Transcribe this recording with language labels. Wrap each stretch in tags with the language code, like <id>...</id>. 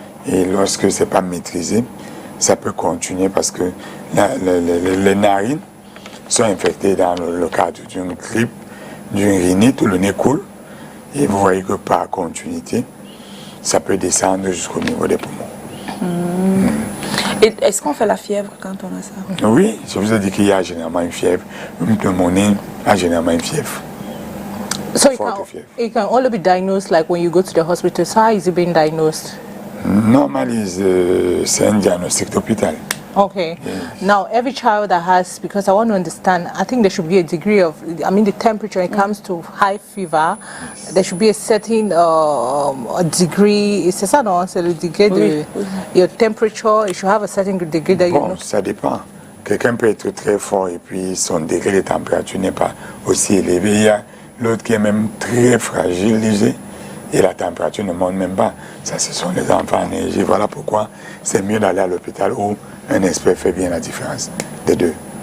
<fr>Et lorsque ce n'est pas maîtrisé, ça peut continuer parce que les narines sont infectés dans le cadre d'une grippe, d'une rhinite où le nez coule. Et vous voyez que par continuité, ça peut descendre jusqu'au niveau des poumons. Et est-ce qu'on fait la fièvre quand on a ça? Oui, je vous ai dit qu'il y a généralement une fièvre. Une pneumonie a généralement une fièvre.</fr> <en>So it can only be diagnosed like when you go to the hospital. So how is it being diagnosed?</en> <fr>Normally, c'est un diagnostic d'hôpital.</fr> <en>Okay. Yes. Now, every child that has, because I want to understand, I think there should be a degree of, I mean, the temperature, when it comes to high fever, there should be a certain degree,</en> <fr>c'est ça, non? C'est le degré de</fr> <en>your temperature, it should have a certain degree that you know.</en> <fr>Ça dépend. Quelqu'un peut être très fort et puis son degré de température n'est pas aussi élevé. Il y a l'autre qui est même très fragile, léger, et la température ne monte même pas. Ça, ce sont les enfants enneigés. Voilà pourquoi c'est mieux d'aller à l'hôpital où un expert fait bien la différence des deux.</fr>